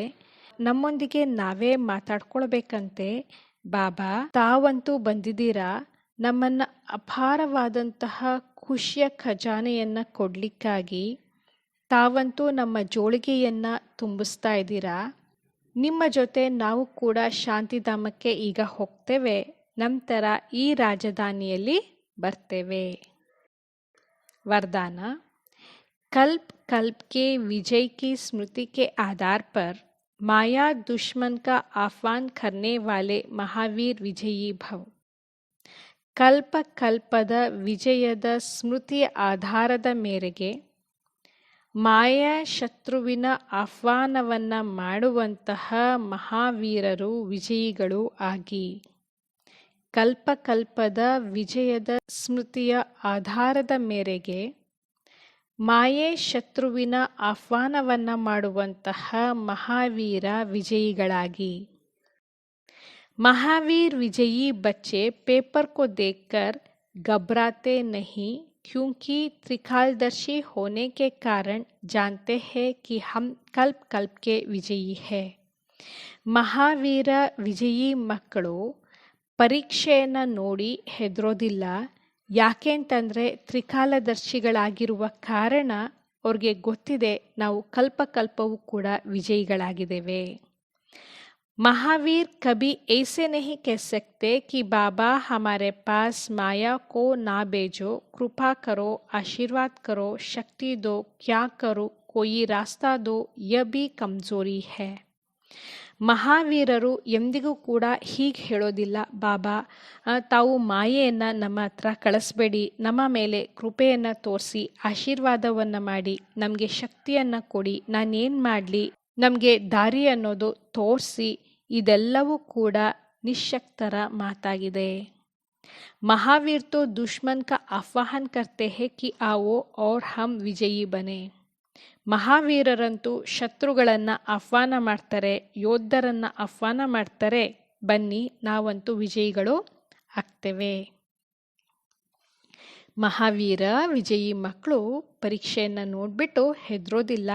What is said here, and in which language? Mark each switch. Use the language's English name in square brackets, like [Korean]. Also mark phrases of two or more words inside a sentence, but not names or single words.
[Kannada] ನಮ್ಮೊಂದಿಗೆ ನಾವೇ ಮಾತಾಡ್ಕೊಳ್ಬೇಕಂತೆ, ಬಾಬಾ ತಾವಂತೂ ಬಂದಿದ್ದೀರಾ ನಮ್ಮನ್ನು ಅಪಾರವಾದಂತಹ ಖುಷಿಯ ಖಜಾನೆಯನ್ನು ಕೊಡಲಿಕ್ಕಾಗಿ. ತಾವಂತೂ ನಮ್ಮ ಜೋಳಿಗೆಯನ್ನು ತುಂಬಿಸ್ತಾ ಇದ್ದೀರಾ. ನಿಮ್ಮ ಜೊತೆ ನಾವು ಕೂಡ ಶಾಂತಿಧಾಮಕ್ಕೆ ಈಗ ಹೋಗ್ತೇವೆ, ನಂತರ ಈ ರಾಜಧಾನಿಯಲ್ಲಿ ಬರ್ತೇವೆ. [Hindi] वरदान, कल्प कल्प के विजय की स्मृति के आधार पर माया दुश्मन का आह्वान करने वाले महावीर विजयी भव. [Kannada] ಕಲ್ಪ ಕಲ್ಪದ ವಿಜಯದ ಸ್ಮೃತಿಯ ಆಧಾರದ ಮೇರೆಗೆ ಮಾಯಾ ಶತ್ರುವಿನ ಆಹ್ವಾನವನ್ನ ಮಾಡುವಂತಹ ಮಹಾವೀರರು ವಿಜಯಿಗಳು ಆಗಿ. ಕಲ್ಪಕಲ್ಪದ ವಿಜಯದ ಸ್ಮೃತಿಯ ಆಧಾರದ ಮೇರೆಗೆ ಮಾಯೆ ಶತ್ರುವಿನ ಆಹ್ವಾನವನ್ನ ಮಾಡುವಂತಹ ಮಹಾವೀರ ವಿಜಯಿಗಳಾಗಿ. [Hindi] महावीर विजयी बच्चे पेपर को देखकर घबराते नहीं, क्योंकि त्रिकालदर्शी होने के कारण जानते हैं कि हम कल्प कल्प के विजयी है. [Kannada] ಮಹಾವೀರ ವಿಜಯೀ ಮಕ್ಕಳು ಪರೀಕ್ಷೆಯನ್ನು ನೋಡಿ ಹೆದರೋದಿಲ್ಲ. ಯಾಕೆಂತಂದರೆ ತ್ರಿಕಾಲದರ್ಶಿಗಳಾಗಿರುವ ಕಾರಣ ಅವ್ರಿಗೆ ಗೊತ್ತಿದೆ ನಾವು ಕಲ್ಪಕಲ್ಪವೂ ಕೂಡ ವಿಜಯಿಗಳಾಗಿದ್ದೇವೆ. [Hindi] महावीर कभी ऐसे नहीं कह सकते कि बाबा हमारे पास माया को ना भेजो, कृपा करो, आशीर्वाद करो, शक्ति दो, क्या करो, कोई रास्ता दो, यह भी कमजोरी है. [Kannada] ಮಹಾವೀರರು ಎಂದಿಗೂ ಕೂಡ ಹೀಗೆ ಹೇಳೋದಿಲ್ಲ, ಬಾಬಾ ತಾವು ಮಾಯೆಯನ್ನು ನಮ್ಮ ಹತ್ರ ಕಳಿಸ್ಬೇಡಿ, ನಮ್ಮ ಮೇಲೆ ಕೃಪೆಯನ್ನು ತೋರಿಸಿ ಆಶೀರ್ವಾದವನ್ನು ಮಾಡಿ ನಮಗೆ ಶಕ್ತಿಯನ್ನು ಕೊಡಿ, ನಾನೇನು ಮಾಡಲಿ, ನಮಗೆ ದಾರಿ ಅನ್ನೋದು ತೋರಿಸಿ. ಇದೆಲ್ಲವೂ ಕೂಡ ನಿಶ್ಶಕ್ತರ ಮಾತಾಗಿದೆ. [Hindi] महावीर तो दुश्मन का आह्वान करते हैं कि आओ और हम विजयी बनें. [Kannada] ಮಹಾವೀರರಂತೂ ಶತ್ರುಗಳನ್ನು ಆಹ್ವಾನ ಮಾಡ್ತಾರೆ, ಯೋಧರನ್ನು ಆಹ್ವಾನ ಮಾಡ್ತಾರೆ, ಬನ್ನಿ ನಾವಂತೂ ವಿಜಯಿಗಳು ಆಗ್ತೇವೆ. ಮಹಾವೀರ ವಿಜಯೀ ಮಕ್ಕಳು ಪರೀಕ್ಷೆಯನ್ನು ನೋಡಿಬಿಟ್ಟು ಹೆದರೋದಿಲ್ಲ.